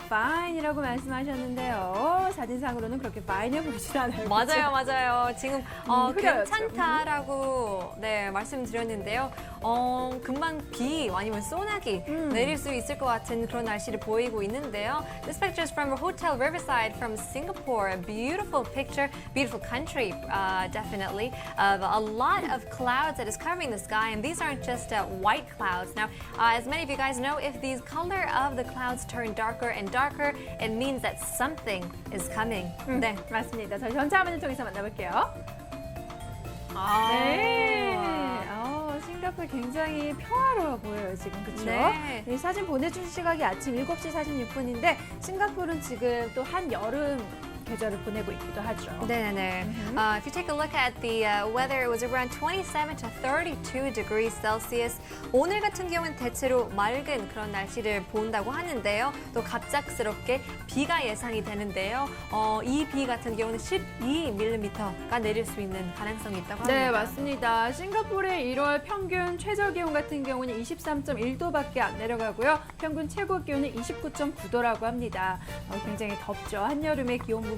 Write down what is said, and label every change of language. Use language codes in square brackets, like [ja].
[ko] fine이라고 말씀하셨는데요. 사진상으로는 그렇게 fine해 보이진 않아요. 맞아요. 지금 흐려요, 괜찮다라고 네, 말씀드렸는데요. 금방 비 아니면 소나기 내릴 수 있을 것 같은 그런 날씨를 보이고 있는데요. [en] This picture is from a hotel Riverside from Singapore. A beautiful picture, beautiful country, definitely, of a lot of clouds that is covering the sky. And these aren't just white clouds. Now, as many of you guys know, if the color of the clouds turn darker and darker, it means that something is coming. [ko] 네, 맞습니다. 저희 전체 화면을 통해서 만나볼게요. 아. 네. 싱가포르 굉장히 평화로워 보여요, 지금. 그렇죠? 네. 이 사진 보내준 시각이 아침 7시 46분인데 싱가포르는 지금 또 한여름 계절을 보내고 있기도 하죠. 네네네. [en] If you take a look at the weather, it was around 27 to 32 degrees Celsius. [ko] 오늘 같은 경우는 대체로 맑은 그런 날씨를 본다고 하는데요. 또 갑작스럽게 비가 예상이 되는데요. 이 비 같은 경우는 12mm가 내릴 수 있는 가능성이 있다고 합니다. 네, 맞습니다. 싱가포르의 1월 평균 최저 기온 같은 경우는 23.1도밖에 안 내려가고요. 평균 최고 기온은 29.9도라고 합니다. 굉장히 덥죠. 한여름의 기온